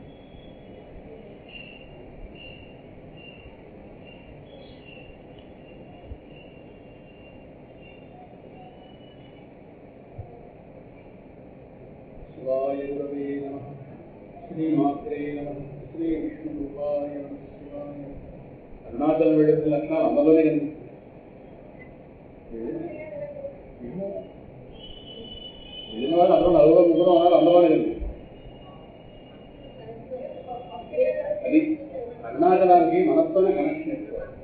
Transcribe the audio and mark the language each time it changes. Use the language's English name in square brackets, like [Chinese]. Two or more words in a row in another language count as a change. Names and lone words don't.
[Sanskrit] शिवाय गुरवे नमः। श्रीमात्रे नमः। श्री विष्णुरूपाय नमः। [Telugu] शिवाय అరుణాచలం వెళ్ళిన లక్షణాలు అందులోనే కనిపిస్తుంది. వెళ్ళిన వాళ్ళు అందరూ నలుగురు ముగ్గురు ఉన్నారు, అందులోనే కనిపిస్తుంది. అది అరుణాచలానికి మనస్తోనే కనెక్షన్ ఎక్కువ.